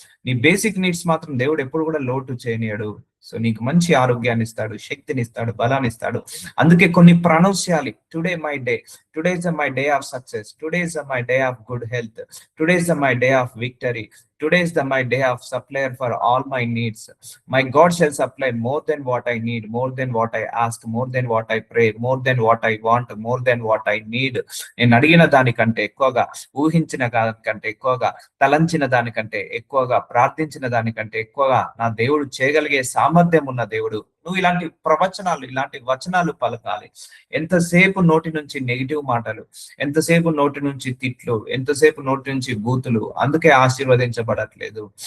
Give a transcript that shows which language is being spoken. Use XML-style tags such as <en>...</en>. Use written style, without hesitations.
<te>నీ</te> <en>basic needs</en> <te>మాత్రం దేవుడు ఎప్పుడు కూడా లోటు చేయనియడు. సో నీకు మంచి ఆరోగ్యాన్ని ఇస్తాడు, శక్తిని ఇస్తాడు, బలాన్ని ఇస్తాడు. అందుకే కొన్ని ప్రొనౌన్స్ చేయాలి.</te> <en>Today my day, today is my day of success, today is my day of good health, today is my day of victory, today is my day of supplier for all my needs. My God shall supply more than what I need, more than what I ask, more than what I pray, more than what I want, more than what I need.</en> <te>నేను అడిగిన దానికంటే ఎక్కువగా, ఊహించిన దానికంటే ఎక్కువగా, తలంచిన దానికంటే ఎక్కువగా, ప్రార్థించిన దానికంటే ఎక్కువగా నా దేవుడు చేయగలిగే సామర్థ్యం ఉన్న దేవుడు. నువ్వు ఇలాంటి ప్రవచనాలు, ఇలాంటి వచనాలు పలకాలి. ఎంతసేపు నోటి నుంచి నెగిటివ్ మాటలు, ఎంతసేపు నోటి నుంచి తిట్లు, ఎంతసేపు నోటి నుంచి బూతులు, అందుకే ఆశీర్వదించబడట్లేదు.</te>